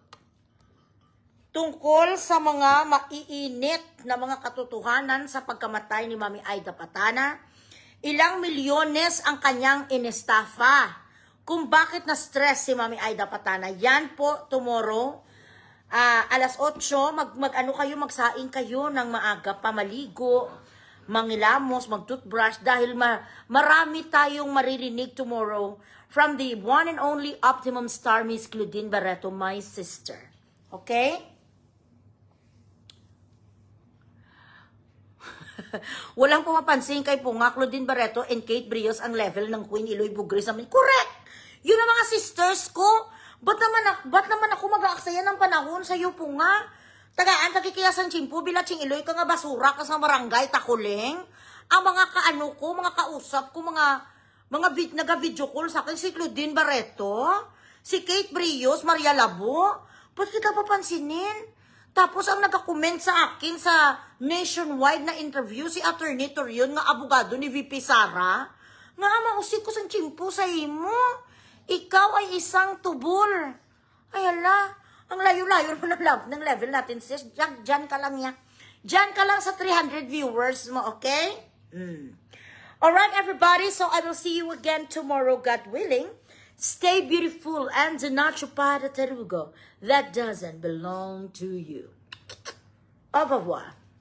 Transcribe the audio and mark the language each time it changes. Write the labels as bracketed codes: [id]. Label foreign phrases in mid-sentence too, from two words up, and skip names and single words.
[tl] Tungkol sa mga maiinit na mga katotohanan sa pagkamatay ni Mami Aida Patana, ilang milyones ang kanyang inestafa. Kung bakit na-stress si Mami Aida Patana, yan po tomorrow, alas 8, mag-ano kayo, magsaing kayo ng maaga, pamaligo, mangilamos, mag-toothbrush, dahil marami tayong maririnig tomorrow [en] from the one and only [tl] Optimum Star, Miss Claudine Barreto, [en] my sister. [tl] Okay? Walang pumapansin kay Punga, Claudine Barreto, and Kate Brios ang level ng Queen Iloy Bugres namin. Correct! Yun ang mga sisters ko. Ba't naman ako mag-aaksaya ng panahon sa iyo, Punga? [ceb] Tagaan, tagikiyasan chimpo, bilatsing Iloy ka nga basura ka sa barangay, takuleng. [tl] Ang mga kaano ko, mga kausap ko, mga naga-video call sa akin, si Claudine Barreto, si Kate Brios, Maria Labo. Ba't kita papansinin? Tapos ang nag-comment sa akin sa nationwide na interview, si Attorney Torion, nga abogado ni VP Sara, [ceb] nga mausik ko sa chimpo sa imo. [tl] Ikaw ay isang tubol. Ay hala, ang layo-layo ng level natin, sis. Diyan ka lang ya. Diyan ka lang sa 300 viewers mo, okay? [en] Alright, everybody. So I will see you again tomorrow, God willing. Stay beautiful and do not chupar the tarugo that doesn't belong to you. [fr] Au revoir.